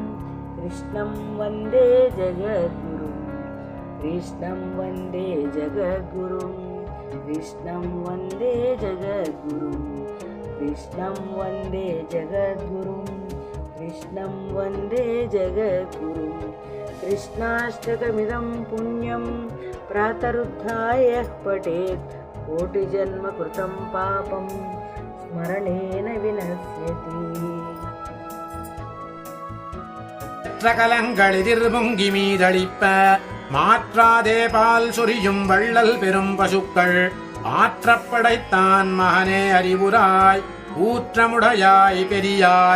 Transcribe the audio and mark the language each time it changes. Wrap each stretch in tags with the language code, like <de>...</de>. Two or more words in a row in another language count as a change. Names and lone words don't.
<sa>कृष्णं वन्दे जगद्गुरुं कृष्णं वन्दे जगद्गुरुं कृष्णं वन्दे जगद्गुरुं कृष्णं वन्दे जगद्गुरुं कृष्णं वन्दे जगद्गुरुं कृष्णाष्टकमिदं पुण्यं प्रातरुत्थाय पठेत् कोटिजन्मकृतं पापं स्मरणेन विनश्यति</sa> <ta>கலங்களிதிர்பொங்கி மீதளிப்ப மாற்றாதே பால் சொரியும் வள்ளல் பெரும் பசுக்கள் ஆற்றப்படைத்தான் மகனே அறிவுராய் ஊற்றமுடையாய் பெரியாய்</ta>